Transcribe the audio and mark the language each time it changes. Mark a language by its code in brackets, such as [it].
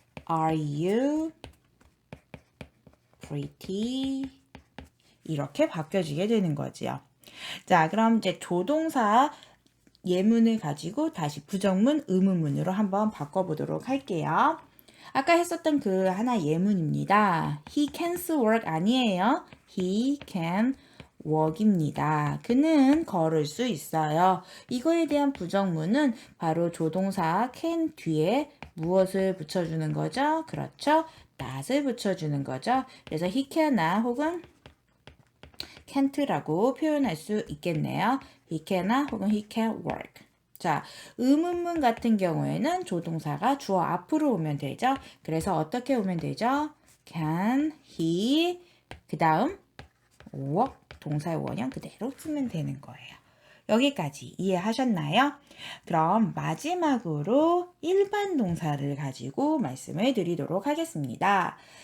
[en] Are you pretty? [ko] 이렇게 바뀌어지게 되는 거지요. 자, 그럼 이제 조동사 예문을 가지고 다시 부정문, 의문문으로 한번 바꿔보도록 할게요. 아까 했었던 그 하나 예문입니다. [en] He can's work [ko] 아니에요. [en] He can walk입니다. [ko] 그는 걸을 수 있어요. 이거에 대한 부정문은 바로 조동사 can 뒤에 무엇을 붙여주는 거죠? 그렇죠. not을 붙여주는 거죠. 그래서 [en] he cannot [ko] 혹은 can't라고 표현할 수 있겠네요. [en] He cannot [ko] 혹은 [en] he can't work. [ko] 자, 의문문 같은 경우에는 조동사가 주어 앞으로 오면 되죠. 그래서 어떻게 오면 되죠? [en] Can he [ko] 그 다음 work 동사의 원형 그대로 쓰면 되는 거예요. 여기까지 이해하셨나요? 그럼 마지막으로 일반 동사를 가지고 말씀을 드리도록 하겠습니다.